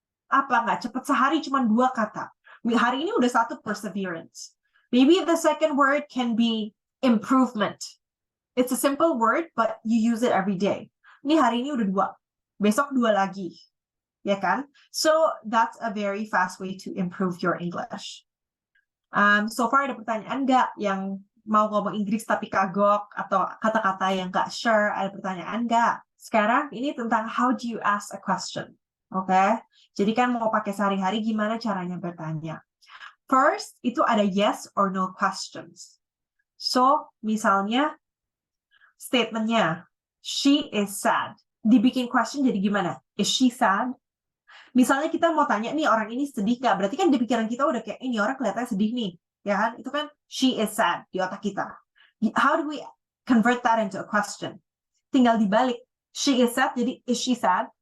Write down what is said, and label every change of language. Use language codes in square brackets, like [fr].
[id] Apa nggak cepet sehari cuma 2 kata. Hari ini udah 1 perseverance. [en] Maybe the second word can be improvement. It's a simple word, but you use it every day. [id] Ini hari ini udah 2. Besok 2 lagi. Ya kan? [en] So, that's a very fast way to improve your English. So far [id] ada pertanyaan nggak yang mau ngomong Inggris tapi kagok atau kata-kata yang nggak [en] sure? [id] Ada pertanyaan nggak? Sekarang ini tentang [en] how do you ask a question. [id] Oke? Jadi kan mau pakai sehari-hari gimana caranya bertanya. [en] First, [id] itu ada [en] yes or no questions. So, [id] misalnya, [en] statementnya, she is sad. [id] Dibikin [en] question [id] jadi gimana? [en] Is she sad? [id] Misalnya kita mau tanya nih orang ini sedih nggak? Berarti kan di pikiran kita udah kayak ini orang kelihatannya sedih nih, ya kan? Itu kan [en] she is sad [id] di otak kita. [en] How do we convert that into a question? [id] Tinggal dibalik. [en] She is sad [id] jadi [en] is she sad?